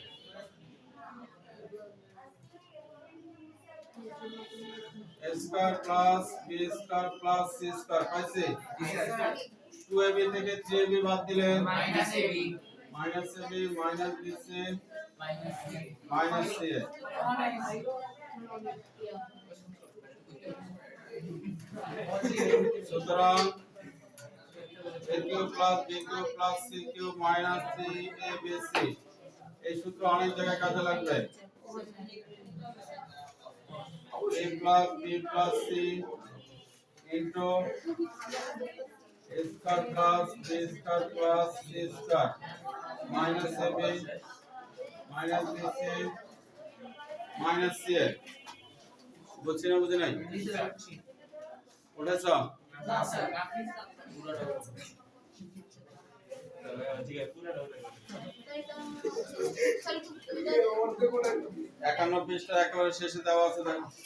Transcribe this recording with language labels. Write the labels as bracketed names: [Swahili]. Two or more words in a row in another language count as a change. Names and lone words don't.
[English] a square plus b square plus c square [Bangla] পাইছি 2ab থেকে 3ab বাদ দিলে [English] minus ab minus bc minus c সুতরাং a cube plus b cube plus c cube minus 3abc [Bangla] এই সূত্র অনেক জায়গায় কাজে লাগবে [English] a plus b plus c into a square plus b square plus c square minus ab minus bc minus c [Bangla] বুঝছি না বুঝি নাই উঠেছ একান্ন পৃষ্ঠা একেবারে শেষে দেওয়া আছে দেখো